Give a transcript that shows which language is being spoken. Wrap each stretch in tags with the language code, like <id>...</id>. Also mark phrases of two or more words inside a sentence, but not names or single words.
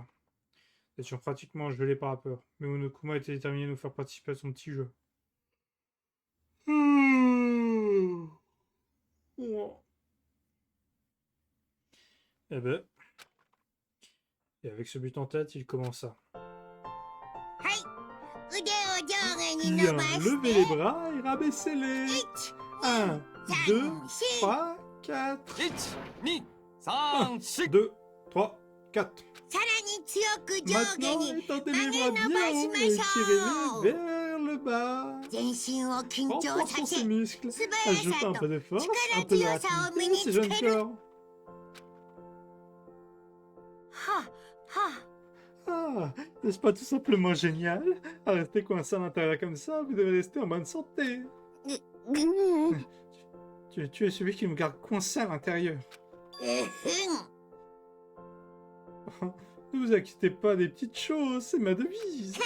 <fr>Nous étions pratiquement gelés par la peur, mais Monokuma était déterminé à nous faire participer à son petit jeu. Eh ben. Et avec ce but en tête, il commença.</fr> <ja>腕を上下に</ja> <fr>Bien,</fr> <ja>伸ばし</ja> <fr>levez</fr> <ja>て</ja> <fr>les bras et rabaissez-les. 1, 2, 3, 4.</fr> <ja>1、2、3、4。</ja> <fr>2, 3, 4.</fr> <ja>さらに強く上下</ja> <fr>Maintenant,</fr> <ja>に</ja> <fr>étendez</fr> <ja>曲</ja> <fr>les</fr> <ja>げ</ja> <fr>bras</fr> <ja>伸</ja> <fr>bien</fr> <ja>ばし</ja> <fr>haut</fr> <ja>ま</ja> <fr>et</fr> <ja>しょ</ja> <fr>tirez-les</fr> <ja>う</ja> <fr>vers le bas.</fr> <ja>全身を緊張</ja> <fr>Renforçons</fr> <ja>さ</ja> <fr>ses</fr> <ja>せ</ja> <fr>muscles.</fr> <ja>素早</ja> <fr>Ajoutez</fr> <ja>さ</ja> <fr>un</fr> <ja>と</ja> <fr>peu de force,</fr> <ja>力</ja> <fr>un peu de</fr> <ja>強さを身に</ja> <fr>rapidité,</fr> <ja>つ</ja> <fr>ces</fr> <ja>け</ja> <fr>jeunes</fr> <ja>る</ja> <fr>corps. はは Ah, n'est-ce pas tout simplement génial? À rester coincé à l'intérieur comme ça, vous devez rester en bonne santé. うん Tu es celui qui me garde coincé à l'intérieur. うん Ne vous inquiétez pas des petites choses, c'est ma devise.</fr>